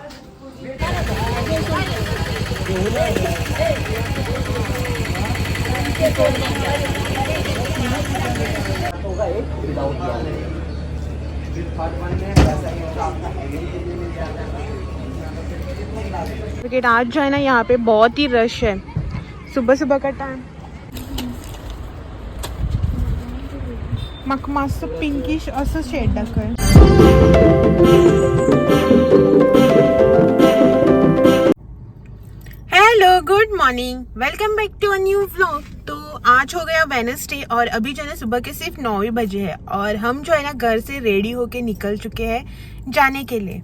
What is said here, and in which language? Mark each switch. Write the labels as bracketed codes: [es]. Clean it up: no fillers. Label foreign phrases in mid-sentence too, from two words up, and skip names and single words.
[hi] होगा एक विदाउट क्रिकेट आज जो है ना यहाँ पे बहुत ही रश है सुबह सुबह का टाइम। [kok] म्हाका मातसो पिंकिश असो शेड दाखय। [en] Hello good morning, welcome back to a new vlog. [hi] तो आज हो गया वेडनेसडे और अभी जो है ना सुबह के सिर्फ 9 ही बजे है और हम जो है ना घर से रेडी होके निकल चुके हैं जाने के लिए।